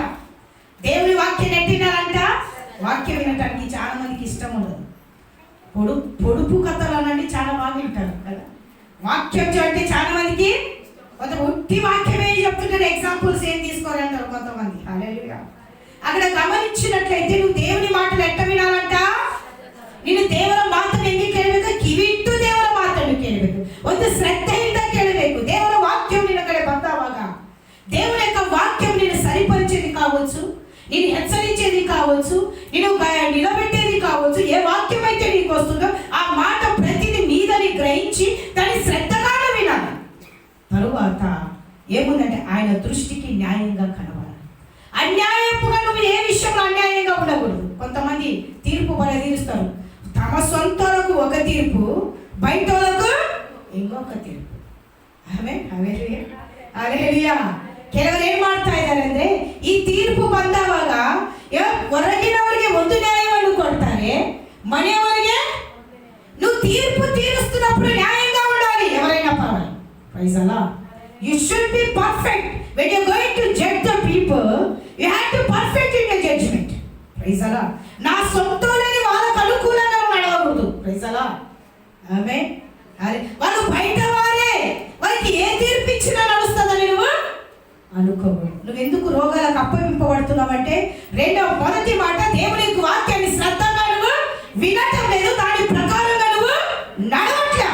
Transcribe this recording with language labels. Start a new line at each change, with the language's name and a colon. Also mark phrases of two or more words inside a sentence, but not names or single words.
Telugu: దేవుడి వాక్యం ఎట్టినారంట. వాక్యం వినటానికి చాలా మందికి ఇష్టం ఉండదు. పొడుపు కథలు అనండి చాలా బాగా వింటారు కదా. వాక్యం అంటే చాలా మందికి కొంత ఉట్టి వాక్యమే చెప్తుంటారు, ఎగ్జాంపుల్స్ ఏం తీసుకోరంటారు కొంతమంది. హల్లెలూయా. అక్కడ గమనించినట్లయితే నువ్వు దేవుని మాటలు ఎట్ట వినాలంట.
Kannada: ನೀನು ದೇವರ ಮಾತನ್ನು ಹೆಂಗೆ ಕೇಳಬೇಕು? ಕಿವಿಟ್ಟು ದೇವರ ಮಾತನ್ನು ಕೇಳಬೇಕು. ಒಂದು ಶ್ರದ್ಧೆಯಿಂದ ಕೇಳಬೇಕು. ದೇವರ ವಾಕ್ಯವು ನಿನ್ನ ಕಡೆ ಬಂದವಾಗ
Telugu: దేవుని యొక్క వాక్యం నిన్ను సరిపరిచేది కావచ్చు, నేను హెచ్చరించేది కావచ్చు, నేను నిలబెట్టేది కావచ్చు. ఏ వాక్యం అయితే నీకు వస్తుందో ఆ మాట ప్రతిదీ మీదని గ్రహించి దాన్ని శ్రద్ధగా వినాలి. తరువాత ఏముందంటే ఆయన దృష్టికి న్యాయంగా కనబడాలి. అన్యాయపుగా నువ్వు ఏ విషయంలో అన్యాయంగా ఉండకూడదు. కొంతమంది తీర్పు తీరుస్తారు. తమ సొంతలకు ఒక తీర్పు, బయటకు ఇంకొక తీర్పు. ఆమేన్, హల్లెలూయా, హల్లెలూయా.
Kannada: ಕೆಲವರು ಏನ್ ಮಾಡ್ತಾ ಇದ್ದಾರೆ ಅಂದ್ರೆ ಈ ತೀರ್ಪು ಬಂದವಾಗ ಹೊರಗಿನವರಿಗೆ ಒಂದು ನ್ಯಾಯವನ್ನು ಕೊಡ್ತಾರೆ, ಮನೆಯವರಿಗೆ
Telugu: నువ్వు తీర్పు తీరుస్తున్నప్పుడు న్యాయంగా ఉండాలి. ఎవరైనా పర్వాలేదు.
English: Praise the Lord. You should be perfect when you are going to judge the people. You have to perfect in your judgment. Praise the Lord.
Telugu: నా సొంతోలేని వాళ్ళకు అనుకూలంగా నడవకూడదు.
English: Praise the Lord. ఆమేన్.
Telugu: వాళ్ళు బయట వారే, వాళ్ళకి ఏ తీర్పు ఇచ్చినా నడుస్తుందని నువ్వు అనుకోకూడదు. నువ్వు ఎందుకు రోగాలకు మనకు అప్పగింపబడుతున్నామంటే మొదటి మాట, దేవుని యొక్క వాక్యాన్ని శ్రద్ధగా నువ్వు వినటం లేదు, దాని ప్రకారంగా నువ్వు నడవట్లే.